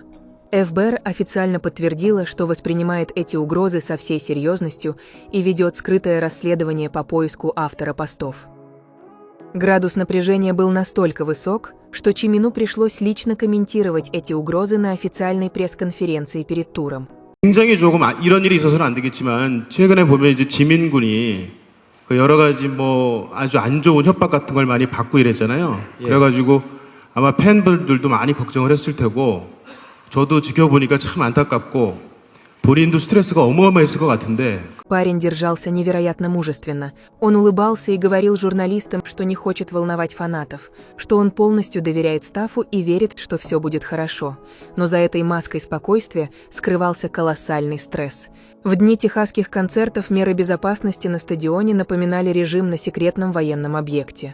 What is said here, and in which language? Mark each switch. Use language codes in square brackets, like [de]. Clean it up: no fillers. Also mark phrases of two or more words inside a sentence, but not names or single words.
[ru] ФБР официально подтвердила, что воспринимает эти угрозы со всей серьезностью и ведет скрытое расследование по поиску автора постов. Gradus напряжения был настолько высок, что Чимину пришлось лично комментировать эти угрозы на официальной пресс-конференции перед туром. [ko] 굉장히 조금 이런 일이 있어서는 안 되겠지만 최근에 보면 이제 지민 군이 그 여러 가지 뭐 아주 안 좋은 협박 같은 걸 많이 받고 이랬잖아요. 그래가지고 아마 팬분들도 많이 걱정을 했을 테고. 저도 지켜보니까 참 안타깝고 본인도 스트레스가 어마어마했을 것 같은데. [ru] Парень держался невероятно мужественно. Он улыбался и говорил журналистам, что не хочет волновать фанатов, что он полностью доверяет стафу и верит, что все будет хорошо. Но за этой маской спокойствия скрывался колоссальный стресс. В дни техасских концертов меры безопасности на стадионе напоминали режим на секретном военном объекте.